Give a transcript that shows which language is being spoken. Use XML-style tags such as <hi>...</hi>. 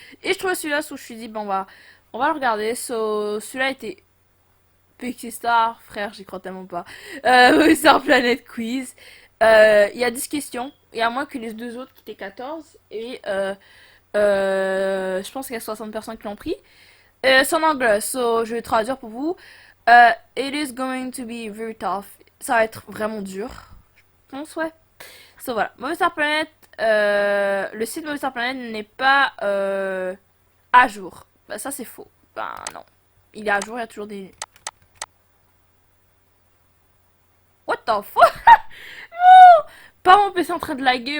<fr>Et je trouvais celui-là, où je suis dit, bon, on va le regarder. Celui-là était Pixie Star, frère, j'y crois tellement pas. Star Planet Quiz. Il y a 10 questions, et à moins que les deux autres qui étaient 14. Et je pense qu'il y a 60 personnes qui l'ont pris. C'est en anglais, je vais traduire pour vous.</fr> <en>It is going to be very tough.</en> <fr>Ça va être vraiment dur. Je pense, ouais. Voilà. Mauvais Star Planet, le site Mauvais Star Planet n'est pas à jour. Bah, ça, c'est faux. Ben non. Il est à jour, il y a toujours des.</fr> <en>What the fuck?</en> <fr>Non! Pas mon PC en train de laguer.</fr>